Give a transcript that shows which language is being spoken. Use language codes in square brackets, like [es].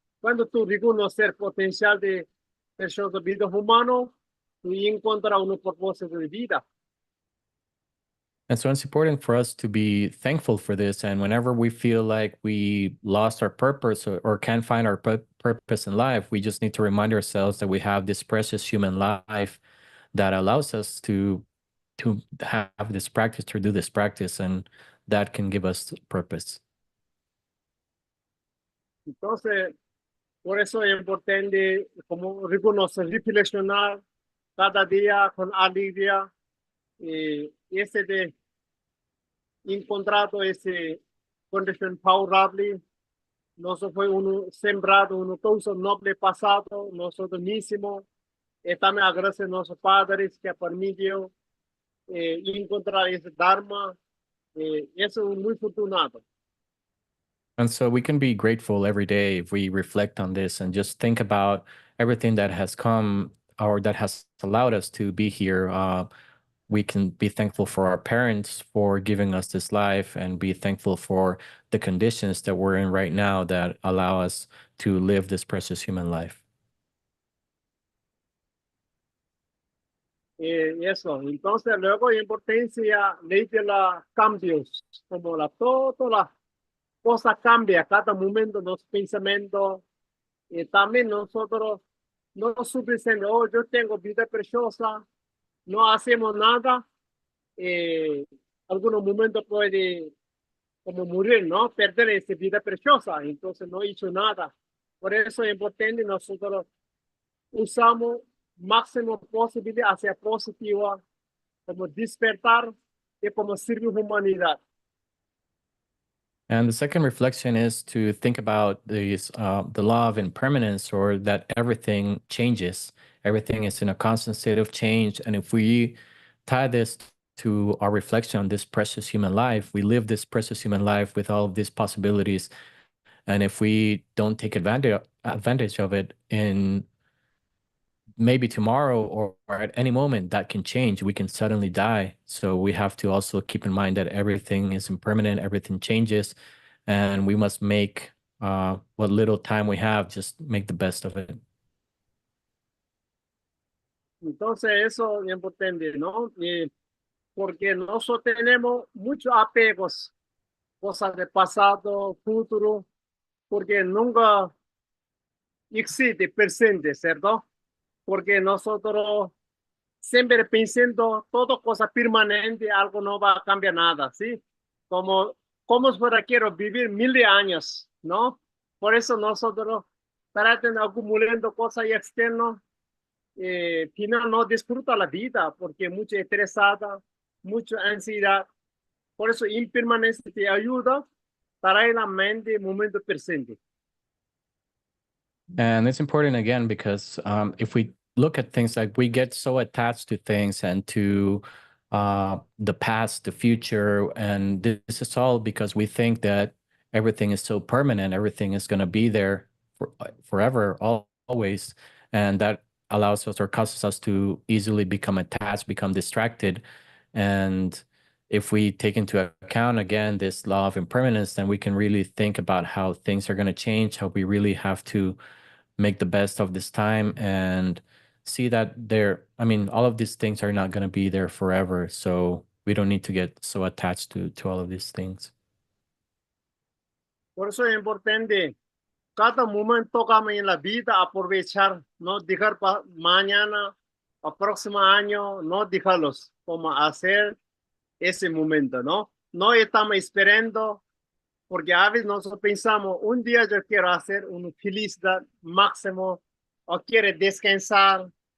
[es] Cuando tú reconoces el potencial de personas de vida humano, tú encuentras un propósito de vida. [en] And so it's important for us to be thankful for this. And whenever we feel like we lost our purpose or can't find our purpose in life, we just need to remind ourselves that we have this precious human life that allows us to have this practice, to do this practice, and that can give us purpose. [es] Entonces, por eso es importante como reconocer, reflexionar cada día con alegría, ese de encontrado ese condición favorable. Nosotros fue uno sembrado, uno todo noble pasado, nosotros mismos. También agradecemos a nuestros padres que permitieron encontrar ese Dharma. Eso es muy afortunado. [en] And so we can be grateful every day if we reflect on this and just think about everything that has come or that has allowed us to be here. We can be thankful for our parents for giving us this life and be thankful for the conditions that we're in right now that allow us to live this precious human life. [es] Eso, entonces luego importancia ley de los cambios, como todas las cosas cambian, cada momento los pensamientos, también nosotros no suficiente, oh, yo tengo vida preciosa, no hacemos nada, algunos momentos puede como morir, ¿no? Perder esa vida preciosa, entonces no hizo nada. Por eso es importante nosotros usamos máximo posible hacia positiva, como despertar y como servir humanidad. [en] And the second reflection is to think about the law of impermanence, or that everything changes. Everything is in a constant state of change. And if we tie this to our reflection on this precious human life, we live this precious human life with all of these possibilities. And if we don't take advantage of it in maybe tomorrow or at any moment, that can change. We can suddenly die. So we have to also keep in mind that everything is impermanent, everything changes, and we must make what little time we have, just make the best of it. [es] Entonces eso es importante, ¿no? Porque nosotros tenemos muchos apegos, cosas del pasado, futuro, porque nunca existe presente, ¿cierto? Porque nosotros siempre pensando todo cosa permanente, algo no va a cambiar nada, ¿sí? Como si fuera quiero vivir 1000 años, ¿no? Por eso nosotros tratamos acumulando cosas externas, final no disfruta la vida porque mucha estresada, mucha ansiedad. Por eso impermanencia te ayuda para la mente momento presente. [en] And it's important again because if we look at things, like we get so attached to things and to the past, the future, and this is all because we think that everything is so permanent, everything is going to be there forever, always, and that allows us or causes us to easily become attached, become distracted. And if we take into account again this law of impermanence, then we can really think about how things are going to change, how we really have to make the best of this time and see that all of these things are not going to be there forever. So we don't need to get so attached to all of these things. [es] Por eso es importante cada momento que en la vida aprovechar, no dejar para mañana o próximo año, no dejarlos, como hacer ese momento, ¿no? No estamos esperando, porque a veces nosotros pensamos, un día yo quiero hacer una felicidad máximo o quiero descansar.